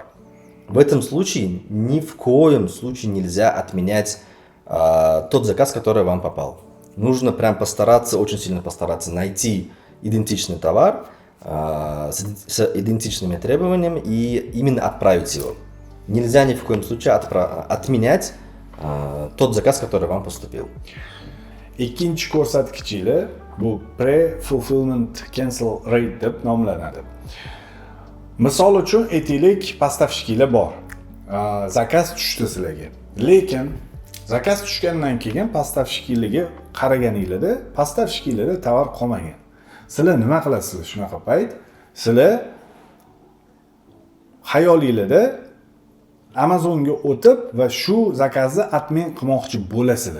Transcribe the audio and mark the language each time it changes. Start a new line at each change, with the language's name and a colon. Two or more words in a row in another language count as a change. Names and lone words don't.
Russian: В этом случае ни в коем случае нельзя отменять тот заказ, который вам попал. Нужно прям постараться, очень сильно постараться найти идентичный товар с идентичными требованиями и именно отправить его. Нельзя ни в коем случае отменять тот заказ, который вам поступил.
Uzbek: Ikkinchi ko'rsatkichi bu
English: pre-fulfillment cancel rate
Uzbek: deb nomlanadi. Misol uchun aytaylik, поставщикlar bor. Zakaz tushdi sizlarga. Lekin zakaz tushgandan keyin поставщикlarga qaraganingizda, поставщикlarda tovar qolmagan. Sizlar nima qilasizlar shunaqa payt? Sizlar xayolingizda Amazonga o'tib va shu zakazni atmen qilmoqchi bo'lasizlar.